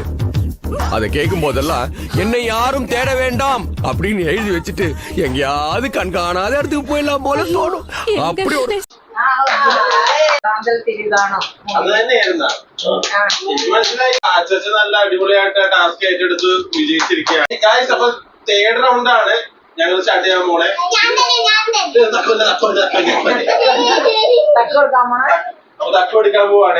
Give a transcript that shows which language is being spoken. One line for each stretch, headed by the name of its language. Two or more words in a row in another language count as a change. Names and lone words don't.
Tamil: அதை கேட்கும் போதெல்லாம் என்னை யாரும் தேட வேண்டாம் அப்படின்னு எழுதி வச்சுட்டு எங்கேயாவது கண்காணாத இடத்துக்கு போயிடலாம் போல தோணும். அப்படி ஒரு
Malayalam: അത് തന്നെയായിരുന്നു. മനസ്സിലായി. അച്ഛൻ നല്ല അടിപൊളിയായിട്ട് ടാസ്ക് ഏറ്റെടുത്ത് വിജയിച്ചിരിക്കുകയാണ്. അപ്പൊ 3rd റൗണ്ടാണ് ഞങ്ങൾ സ്റ്റാർട്ട് ചെയ്യാൻ പോണേ. തക്ക എടുക്കാൻ പോവാണ്.